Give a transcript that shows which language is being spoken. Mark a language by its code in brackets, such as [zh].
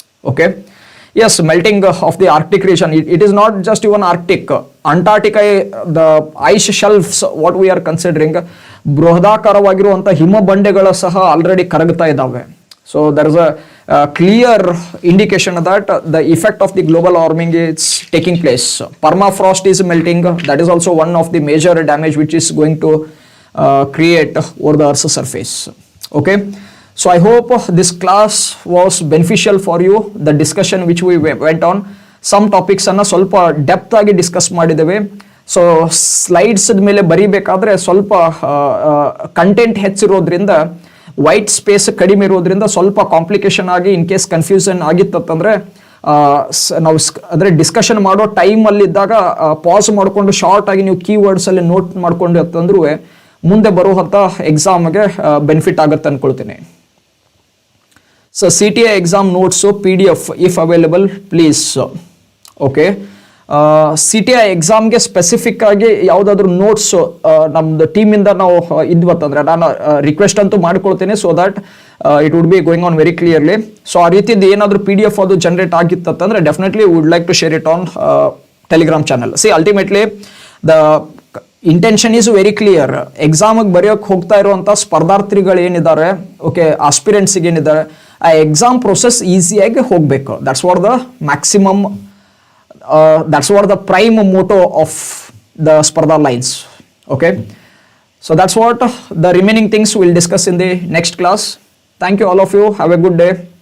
[en] okay, yes, melting of the Arctic region, it is not just even Arctic, Antarctica, the ice shelves what we are considering, [kn] ಬೃಹದಾಕಾರವಾಗಿರುವಂಥ ಹಿಮ ಬಂಡೆಗಳು ಸಹ already ಕರಗ್ತಾ ಇದ್ದಾವೆ. [en] So there is a clear indication that the effect of the global warming is taking place. Permafrost is melting, that is also one of the major damage which is going to create over the Earth's surface. Okay, so I hope this class was beneficial for you. The discussion which we went on, some topics [kn] ಅನ್ನ ಸ್ವಲ್ಪ depth ಆಗಿ discuss ಮಾಡಿದ್ದೇವೆ. So slides ಮೇಲೆ ಬರೀಬೇಕಾದ್ರೆ ಸ್ವಲ್ಪ content ಹೆಚ್ಚಿರೋದ್ರಿಂದ, white space ಕಡಿಮೆ ಇರೋದ್ರಿಂದ ಸ್ವಲ್ಪ ಕಾಂಪ್ಲಿಕೇಶನ್ ಆಗಿ ಇನ್ ಕೇಸ್ ಕನ್ಫ್ಯೂಷನ್ ಆಗಿತ್ತಂದ್ರೆ ನಾವು ಅಂದರೆ ಡಿಸ್ಕಷನ್ ಮಾಡೋ ಟೈಮಲ್ಲಿದ್ದಾಗ ಪಾಸ್ ಮಾಡಿಕೊಂಡು ಶಾರ್ಟ್ ಆಗಿ ನೀವು ಕೀವರ್ಡ್ಸಲ್ಲಿ ನೋಟ್ ಮಾಡ್ಕೊಂಡು ಅಂತಂದ್ರೂ ಮುಂದೆ ಬರುವಂಥ ಎಕ್ಸಾಮ್ಗೆ ಬೆನಿಫಿಟ್ ಆಗುತ್ತೆ ಅಂದ್ಕೊಳ್ತೀನಿ. [en] So CTI exam notes PDF if available please. [kn] Okay, CTI ಎಕ್ಸಾಮ್ಗೆ ಸ್ಪೆಸಿಫಿಕ್ ಆಗಿ ಯಾವುದಾದ್ರೂ ನೋಟ್ಸು ನಮ್ಮದು ಟೀಮಿಂದ ನಾವು ಇದ್ವತ್ತಂದರೆ ನಾನು ರಿಕ್ವೆಸ್ಟ್ ಅಂತೂ ಮಾಡ್ಕೊಳ್ತೀನಿ, [en] So that it would be going on very clearly. [kn] So ಆ ರೀತಿಯಿಂದ ಏನಾದರೂ PDF ಅದು generate ಆಗಿತ್ತಂದ್ರೆ [en] Definitely would like to share it on Telegram channel. See ultimately the intention is very clear. [kn] ಎಕ್ಸಾಮಿಗೆ ಬರೆಯೋಕೆ ಹೋಗ್ತಾ ಇರುವಂಥ ಸ್ಪರ್ಧಾರ್ಥಿಗಳು ಏನಿದ್ದಾರೆ, ಓಕೆ, ಆಸ್ಪಿರೆಂಟ್ಸಿಗೆ ಏನಿದ್ದಾರೆ, ಆ ಎಕ್ಸಾಮ್ ಪ್ರೊಸೆಸ್ ಈಸಿಯಾಗಿ ಹೋಗಬೇಕು. [en] That's what the maximum, that's what the prime motto of the Spardha Lines. Okay, so that's what the remaining things we'll discuss in the next class. Thank you all of you. Have a good day.